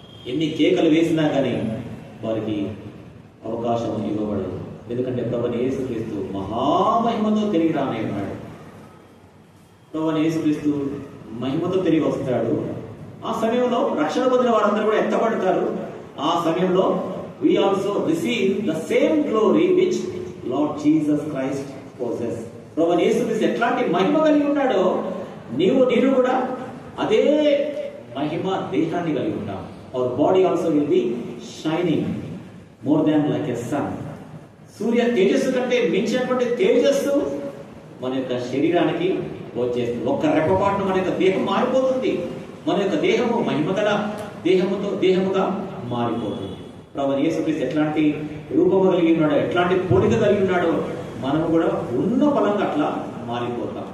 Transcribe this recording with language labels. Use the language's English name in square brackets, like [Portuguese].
[Telugu] ఎన్ని కేకలు వేసినా కానీ వారికి అవకాశం ఇవ్వబడదు. ఎందుకంటే ప్రభువైన యేసుక్రీస్తు మహామహిమతో తిరిగి రానై ఉన్నాడు. ప్రభువైన యేసుక్రీస్తు మహిమతో తిరిగి వస్తాడు. ఆ సమయంలో రక్షణ పొందిన వారందరూ కూడా ఎత్తబడతారు. ఆ సమయంలో [English] we also receive the same glory which Lord Jesus Christ possess. [Telugu] ప్రభువైన యేసుక్రీస్తు ఎట్లాంటి మహిమ కలిగి ఉన్నాడో నేను కూడా అదే మహిమ దేహాన్ని కలిగి ఉంటాం. [English] Our body also will be shining more than like a sun. [Telugu] సూర్య తేజస్సు కంటే మించినటువంటి తేజస్సు మన యొక్క శరీరానికి వచ్చేస్తుంది. ఒక్క రెప్పపాటును మన యొక్క దేహం మారిపోతుంది. మన యొక్క దేహము మహిమగల దేహముగా మారిపోతుంది. ప్రభువైన యేసుక్రీస్తు ఎట్లాంటి రూపము కలిగి ఉన్నాడో, ఎట్లాంటి పోలిక కలిగి ఉన్నాడో మనం కూడా ఉన్న బలంగా అట్లా మారిపోతాం.